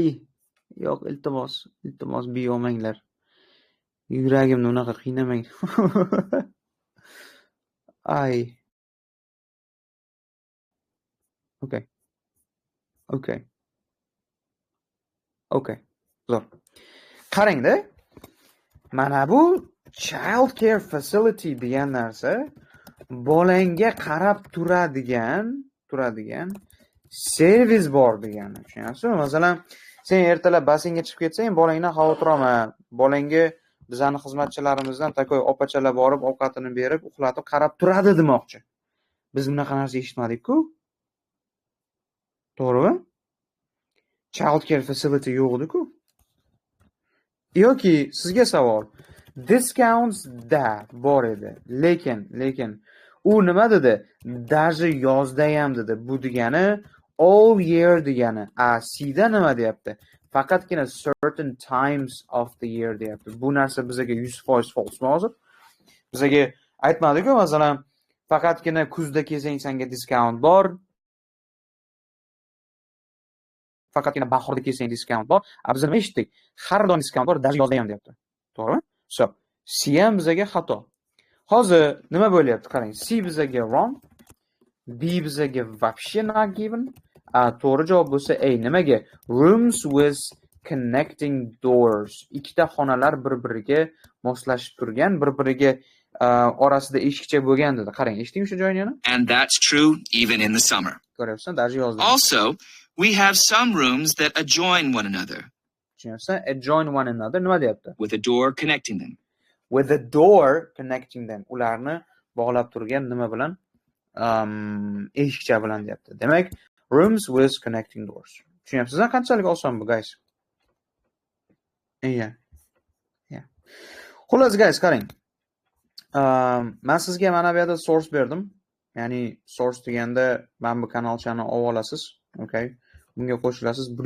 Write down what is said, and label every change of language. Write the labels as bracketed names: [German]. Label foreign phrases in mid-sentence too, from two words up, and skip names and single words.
[Uzbek] Yo'q, iltimos B olmanglar. Yuragimni unaqa qiynamang. Ay. Okay. Zo'r. Qarang-da. Mana bu [English] child care facility [Uzbek] degan narsa bolangga qarab turadigan servis bor degani. Tushunyapsizmi? Masalan, sen ertalab basseynga chiqib ketsang, bolangdan xavotir olma. Bolangga bizning xizmatchilarimizdan takoy opachalar borib, ovqatini berib, uxlatib qarab turadi demoqchi. Biz bunaqa narsa eshitmadik-ku. To'g'rimi? [English] Child care facility [Uzbek] yo'q edi-ku. Yoki sizga savol. Discounts da bor edi. Lekin u nima dedi? Даже yozda ham dedi. Bu degani [English] all year [Uzbek] degani. C'da nima deyapti? Faqatgina [English] certain times of the year [Uzbek] deyapti. Bu narsa bizga 100% false hozir. Bizga aytmadi-ku, masalan, faqatgina kuzda kelsang senga discount bor. Faqatgina bahorda kelsang discount bor. Biz nima eshitdik? Har doim discount bor, даже yozda ham deyapti. To'g'rimi? So, C ham bizga xato. Hozir nima bo'lyapti? Qarang, C bizga wrong, B bizga вообще [English] not given. [Uzbek] To'g'ri javob bo'lsa A. Nimaga? [English] Rooms with connecting doors. [Uzbek] Ikkita xonalar bir-biriga moslashib turgan, bir-biriga orasida eshikcha bo'lgan dedi. Qarang, eshitdingmi shu joyini yana? [English] And that's true even in the summer. [Uzbek] Ko'ryapsan, даже yozda. [English] Also, we have some rooms that adjoin one another. [Uzbek] Tushunyapsan? [English] Adjoin one another [Uzbek] nima deyapti? [English] With a door connecting them. With a door connecting them. [Uzbek] Ularni bog'lab turgan nima bilan? Eshikcha bilan deyapti. Demak, [English] rooms with connecting doors. [Uzbek] Tushunyapsizmi? Qanchalik oson bu, guys? Yeah. Xullas, guys, qarang. Men sizga mana bu yerda source berdim. Ya'ni source deganda men bu kanalchani olib olasiz, okay? Bunga qo'shilasiz.